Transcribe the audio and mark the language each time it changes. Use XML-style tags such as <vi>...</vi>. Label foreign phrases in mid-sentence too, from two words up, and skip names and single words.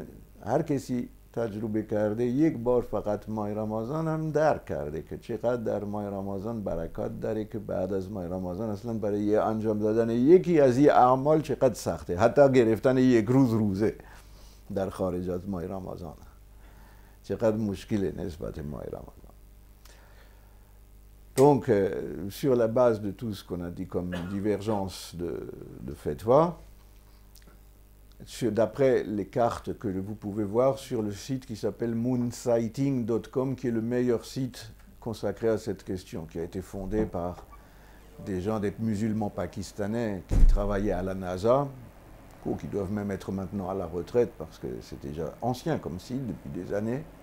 <fa>هر کسی تجربه کرده یک بار فقط ماه رمضان هم درک کرده که چقدر در ماه رمضان برکات داره، که بعد از ماه رمضان اصلا برای انجام دادن یکی از این اعمال چقدر سخته، حتی گرفتن یک روز روزه در خارج از ماه رمضان چقدر مشکل نسبت ماه رمضان.</fa> <fr>Donc, sur la base de tout ce qu'on a dit comme divergence de fatwa, d'après les cartes que vous pouvez voir sur le site qui s'appelle moonsighting.com, qui est le meilleur site consacré à cette question, qui a été fondé par des gens, des musulmans pakistanais qui travaillaient à la NASA, ou qui doivent même être maintenant à la retraite parce que c'est déjà ancien comme site depuis des années.</fr>